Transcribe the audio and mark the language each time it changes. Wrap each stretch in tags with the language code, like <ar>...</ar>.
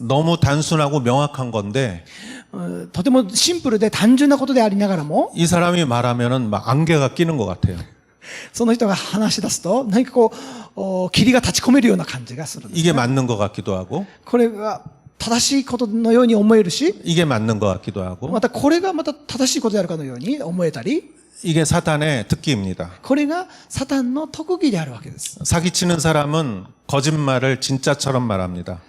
<ko>너무 단순하고 명확한 건데</ko> <ja>とてもシンプルで単純なことでありながらも、</ja> <ko>이 사람이 말하면은 막 안개가 끼는 것 같아요.</ko> <ja>その人が話し出すと、何か霧が立ち込めるような感じがするんです。</ja> <ko>이게 맞는 것 같기도 하고</ko> <ja>これが正しいことのように思えるし、</ja> <ko>이게 맞는 것 같기도 하고</ko> <ja>またこれがまた正しいことであるかのように思えたり、</ja> <ko>이게 사탄의 특기입니다.</ko> <ja>これがサタンの特技であるわけです。</ja> <ko>사기치는 사람은 거짓말을 진짜처럼 말합니다.</ko>